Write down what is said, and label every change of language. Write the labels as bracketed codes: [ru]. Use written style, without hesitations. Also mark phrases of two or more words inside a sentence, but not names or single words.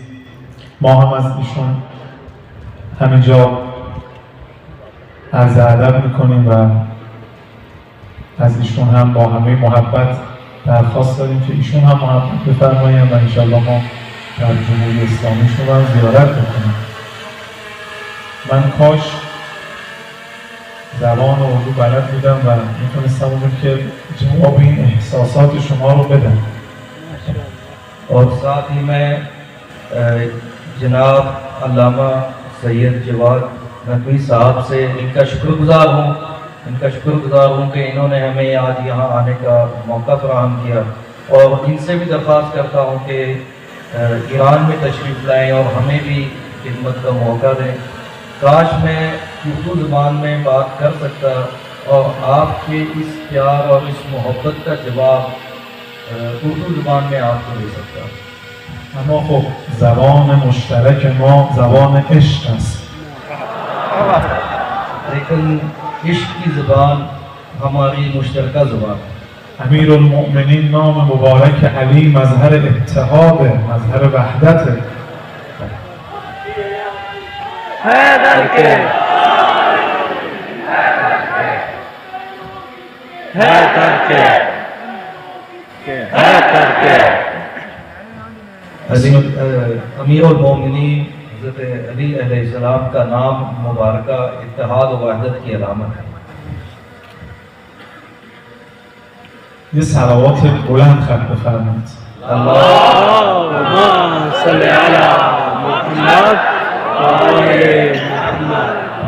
[fa] ما هم از ایشون همینجا عرض ادب میکنیم و از ایشون هم با همه محبت درخواست داریم که ایشون هم محبت بفرمایند و انشالله ما در جمهوری اسلامیشون رو زیارت بکنیم. من کاش زبان اردو بلد بودم و میتونستم اون که جواب این احساسات شما رو بدم. [hi] और साथ ही मैं जनाब अल्लामा सैयद जवाद नकवी साहब से इनका शुक्रगुजार हूँ कि इन्होंने हमें आज यहाँ आने का मौका फराहम किया और इनसे भी दरख्वास्त करता हूँ कि ईरान में तशरीफ़ लाएँ और हमें भी खिदमत का मौका दें। काश मैं उर्दू ज़बान में बात कर सकता और आपके इस प्यार और इस मोहब्बत का जवाब उर्दू ज़बान में आपको दे सकता। [fa] اما خب زبان مشترک ما زبان عشق است. [hi] लेकिन इश्क की ज़बान हमारी मुश्तरका ज़बान है। [fa] امیرالمؤمنین نام مبارک علی مظهر اتحاد، مظهر وحدت. [hi] हैदर के अमीरुल-मोमिनीन हज़रत अली अलैहिस्सलाम का नाम मुबारक इत्तेहाद व वहदत की अलामत है। [fa] یه صلوات بلند خط بفرمایید. [ar] اللهم صل على محمد و آل محمد.